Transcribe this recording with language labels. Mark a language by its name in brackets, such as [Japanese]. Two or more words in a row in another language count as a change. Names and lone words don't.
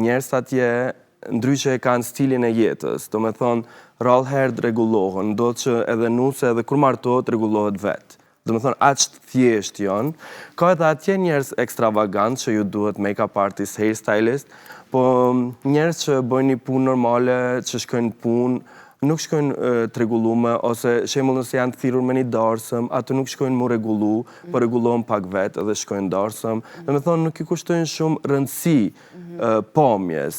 [Albanian] njerëz atje ndryshe e kanë stilin e jetës, do me thonë, rrallë herë rregullohen, do që edhe nuse edhe kur martohet rregullohet vetë. Do me thonë, aqë thjesht janë. Ka edhe atje njerëz ekstravagant që ju duhet [English] make-up artist, hairstylist, [Albanian] po njerëz që bëjnë një punë normale, që shkojnë punë, nuk shkojnë të rregullume, ose shembull nëse janë të thirrur me një darsëm, ato nuk shkojnë mu rregullu, po rregullohen pak vetë edhe shkojnë darsëm. Do me thonë, nuk i kushtojnë shumë rëndësi pamjes.